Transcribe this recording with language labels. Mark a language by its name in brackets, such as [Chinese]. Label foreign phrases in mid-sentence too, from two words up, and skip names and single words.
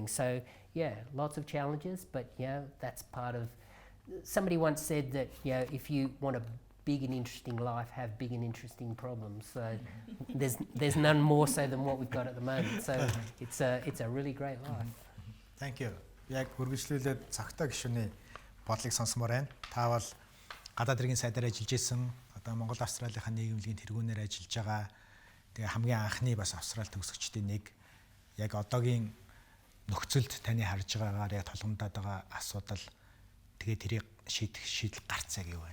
[English] So, lots of challenges, but, that's part of, somebody once said that, if you want a big and interesting life, have big and interesting problems. So there's none more so than what we've got at the moment. So it's a really great life. Thank you. [Mongolian] Яг үргэлжлүүлээд цагтаа гишүүний бодлыг сонсомоор байна. Та бол гадаад иргэн сайдаар ажиллаж исэн, одоо Монгол Австралийн нийгэмлэгийн тэргүүнээр ажиллаж байгаа. Тэгээ хамгийн анхны бас Австрали төгсөгчдийн нэг. Яг одоогийн нөхцөлд таны харж байгаагаар яг толгомдоод байгаа асуудал, тэгээ тэрийг шийдэл гарцаа гэв байна.